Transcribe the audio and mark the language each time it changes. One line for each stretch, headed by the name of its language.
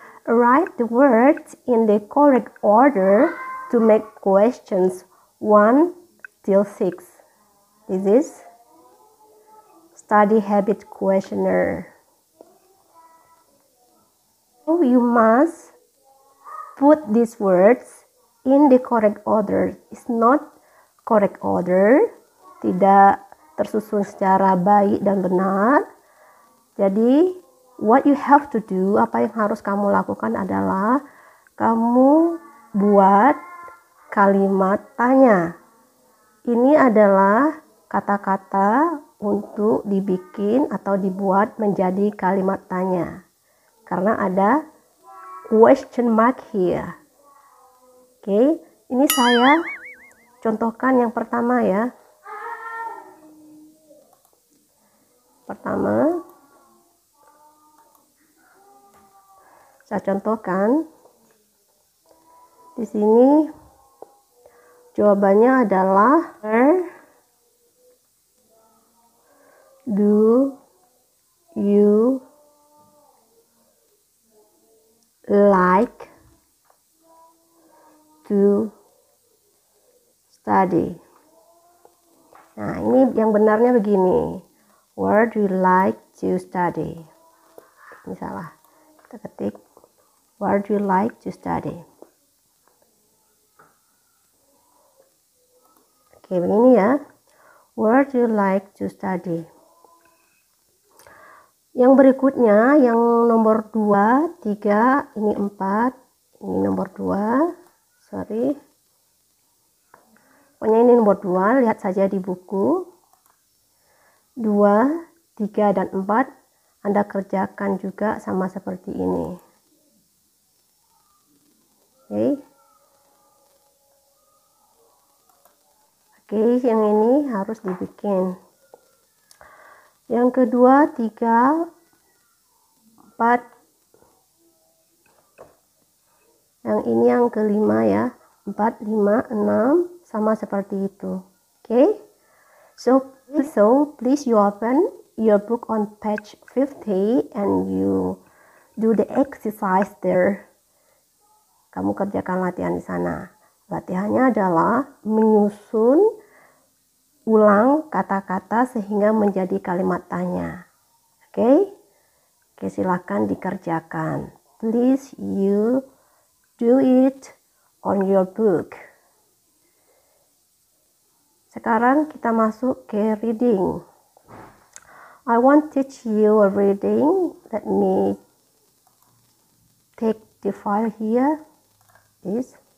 English: Write the words in the correct order to make questions 1 till 6. This is study habit questionnaire. So you must put these words in the correct order. It's not correct order,
Indonesian: tidak tersusun secara baik dan benar. Jadi,
English: what you have to do,
Indonesian: apa yang harus kamu lakukan adalah kamu buat kalimat tanya. Ini adalah kata-kata untuk dibikin atau dibuat menjadi kalimat tanya. Karena ada
English: question mark here.
Indonesian: Oke, ini saya contohkan yang pertama ya. Pertama, saya contohkan di sini jawabannya adalah
English: where do you like to study?
Indonesian: Nah, ini yang benarnya begini.
English: Where do you like to study?
Indonesian: Ini salah. Kita ketik
English: where do you like to study?
Indonesian: Oke, begini ya.
English: Where do you like to study?
Indonesian: Yang berikutnya, yang nomor 2, 3, ini 4, ini nomor 2.
English: Sorry.
Indonesian: Pokoknya ini nomor 2, lihat saja di buku. 2, 3, dan 4 Anda kerjakan juga sama seperti ini. Oke, yang ini harus dibikin. Yang kedua, 3, 4. Yang ini yang kelima ya. 4, 5, 6 sama seperti itu. Oke.
English: So please you open your book on page 50 and you do the exercise there.
Indonesian: Kamu kerjakan latihan di sana. Latihannya adalah menyusun ulang kata-kata sehingga menjadi kalimat tanya. Oke, silakan dikerjakan.
English: Please you do it on your book.
Indonesian: Sekarang kita masuk ke reading.
English: I want to teach you a reading. Let me take the file here. This.